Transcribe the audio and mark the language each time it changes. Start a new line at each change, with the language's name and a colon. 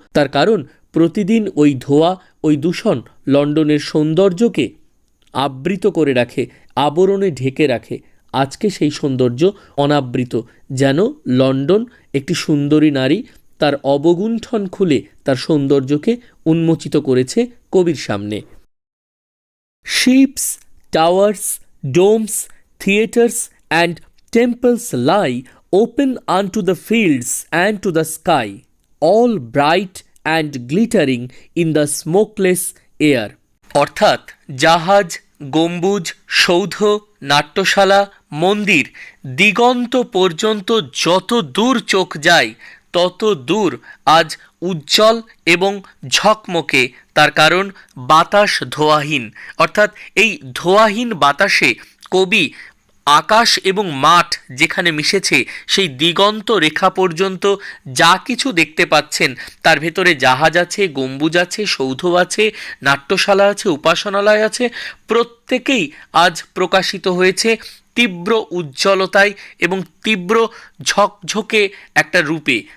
Bangla: তার কারণ প্রতিদিন ওই ধোঁয়া, ওই দূষণ লন্ডনের সৌন্দর্যকে আবৃত করে রাখে, আবরণে ঢেকে রাখে। আজকে সেই সৌন্দর্য অনাবৃত, যেন লন্ডন একটি সুন্দরী নারী তার অবগুণ্ঠন খুলে তার সৌন্দর্যকে উন্মোচিত করেছে কবির সামনে।
English: Ships, towers, domes, theatres and temples lie open unto the fields and to the sky, all bright and glittering in the smokeless air.
Bangla: অর্থাৎ জাহাজ, গম্বুজ, সৌধ, নাট্যশালা, মন্দির, দিগন্ত পর্যন্ত যত দূর চোখ যায় তত দূর আজ উজ্জ্বল এবং ঝকমকে। তার কারণ বাতাস ধোঁয়াহীন। অর্থাৎ এই ধোঁয়াহীন বাতাসে কবি আকাশ এবং মাঠ যেখানে মিশেছে সেই দিগন্ত রেখা পর্যন্ত যা কিছু দেখতে পাচ্ছেন, তার ভেতরে জাহাজ আছে, গম্বুজ আছে, সৌধ আছে, নাট্যশালা আছে, উপাসনালয় আছে, প্রত্যেকেই আজ প্রকাশিত হয়েছে তীব্র উজ্জ্বলতায় এবং তীব্র ঝকঝকে একটা রূপে।